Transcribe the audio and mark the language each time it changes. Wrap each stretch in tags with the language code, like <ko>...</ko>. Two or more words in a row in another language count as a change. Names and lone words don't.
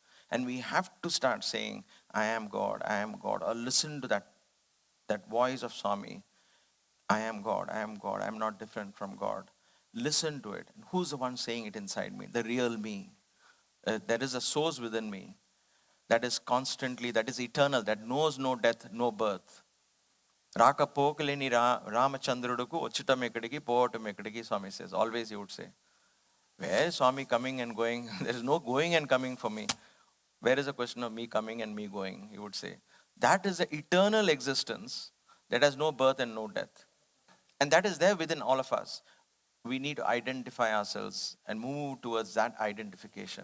<en>And we have to start saying, I am God, or listen to that voice of Swami. I am God, I'm not different from God. Listen to it. Who's the one saying it inside me? The real me. There is a source within me that is eternal, that knows no death, no birth.</en> <te>రాక పోకలేని రామచంద్రుడుకు వచ్చుటం ఎక్కడికి పోవటం ఎక్కడికి,</te> <en>Swami says. Always he would say. Where is Swami coming and going? There is no going and coming for me. Where is the question of me coming and me going? He would say. That is the eternal existence that has no birth and no death. And that is there within all of us. We need to identify ourselves and move towards that identification.</en>